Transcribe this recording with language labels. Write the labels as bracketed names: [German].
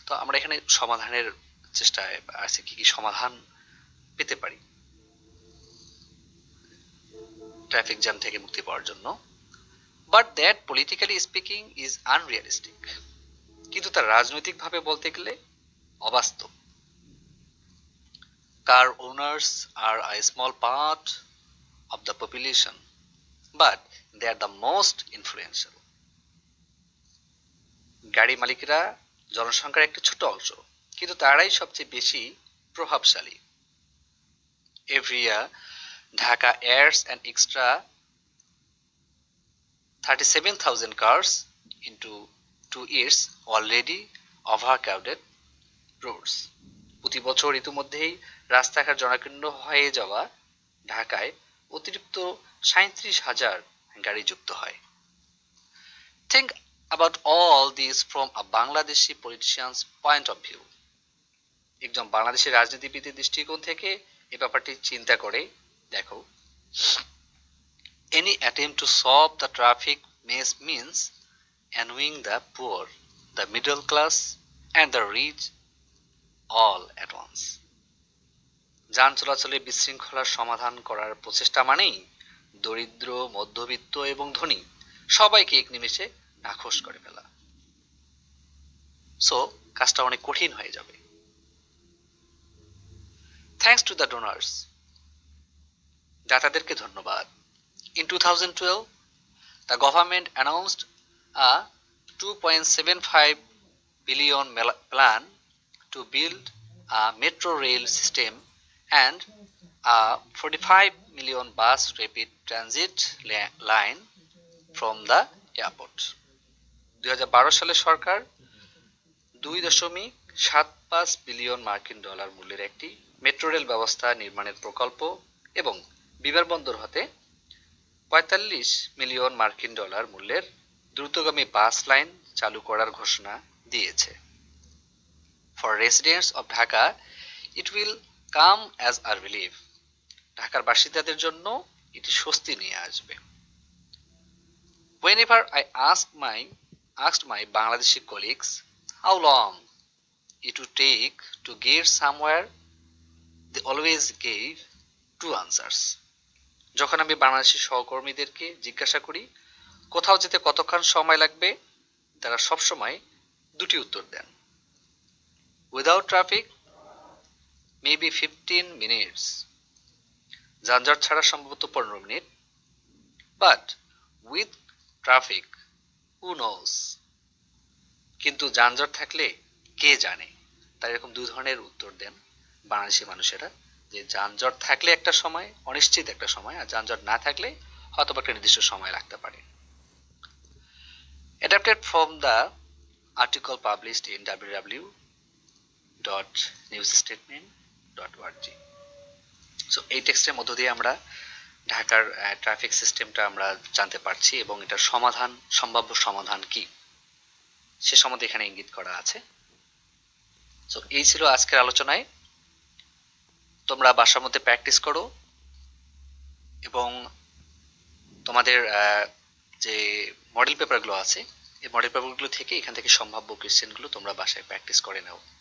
[Bangla] তো আমরা এখানে সমাধানের চেষ্টায় আছি, কি সমাধান পেতে পারি ট্রাফিক জ্যাম থেকে মুক্তি পাওয়ার জন্য। [English] but that politically speaking is unrealistic, [Bangla] কিন্তু তা রাজনৈতিকভাবে বলতে গেলে অবাস্তব। [English] Car owners are a small part of the population, but they are the most influential. [Bangla] গাড়ি মালিকেরা জনসংখ্যার একটা ছোট অংশ, কিন্তু তারাই সবচেয়ে বেশি প্রভাবশালী। [English] Every year, Dhaka adds an extra 37,000 cars into its already overcrowded roads. [Bangla] প্রতি বছর ইতিমধ্যেই রাস্তাঘাট জনাকীর্ণ হয়ে যাওয়া ঢাকায় অতিরিক্ত 37,000 গাড়ি যুক্ত হয়। [English] Think about all this from a Bangladeshi politician's point of view. [Bangla] একজন বাংলাদেশী রাজনীতিবিদের দৃষ্টিকোণ থেকে এই ব্যাপারটি চিন্তা করে দেখো। [English] Any attempt to solve the traffic mess means annoying the poor, the middle class, and the rich all at once. [Bangla] যান চলাচলে বিশৃঙ্খলার সমাধান করার প্রচেষ্টা মানেই দরিদ্র, মধ্যবিত্ত এবং ধনী সবাইকে এক নিমেষে নাখোশ করে ফেলা। সো কাজটা অনেক কঠিন হয়ে যাবে। [English] thanks to the donors, [Bangla] দাতাদেরকে ধন্যবাদ। [English] In 2012, the government announced a 2.75 billion plan to build a metro rail system and a 45 million bus rapid transit line from the airport. [Bangla] 2012 সালে সরকার 2.75 বিলিয়ন মার্কিন ডলার মূল্যের একটি মেট্রো রেল ব্যবস্থা নির্মাণের প্রকল্প এবং বিমানবন্দর হতে 45 মিলিয়ন মার্কিন ডলার মূল্যের দ্রুতগামী বাস লাইন চালু করার ঘোষণা দিয়েছে। [English] For residents of Dhaka, it will come as a relief. [Bangla] ঢাকার বাসিন্দাদের জন্য এটি স্বস্তি নিয়ে আসবে। [English] Whenever I asked my Bangladeshi colleagues how long it would take to get somewhere, they always gave two answers. [Bangla] যখন আমি বাংলাদেশি সহকর্মীদেরকে জিজ্ঞাসা করি কোথাও যেতে কতক্ষণ সময় লাগবে, তারা সবসময় দুটি উত্তর দেন। [English] Without traffic, maybe 15 minutes. [Bangla] যানজট ছাড়া সম্ভবত 15 minute. [English] But with traffic, who knows? [Bangla] কিন্তু যানজট থাকলে কে জানে? তারা এরকম দুই ধরনের উত্তর দেন বাংলাদেশি মানুষেরা, যে যানজট থাকলে একটা সময়, অনিশ্চিত একটা সময়, আর যানজট না থাকলে হয়তো একটা নির্দিষ্ট সময় লাগতে পারে। [English] Adapted from the article published in www.newsstatement.org. [Bangla] So এই টেক্সটের মধ্য দিয়ে আমরা ঢাকার ট্রাফিক সিস্টেমটা আমরা জানতে পারছি এবং এটার সমাধান, সম্ভাব্য সমাধান কি সে সম্বন্ধে এখানে ইঙ্গিত করা আছে। সো এই ছিল আজকের আলোচনায়। তোমরা বাসার মধ্যে প্র্যাকটিস করো এবং তোমাদের যে মডেল পেপারগুলো আছে এই মডেল পেপারগুলো থেকে এখান থেকে সম্ভাব্য কোয়েশ্চেনগুলো তোমরা বাসায় প্র্যাকটিস করে নাও।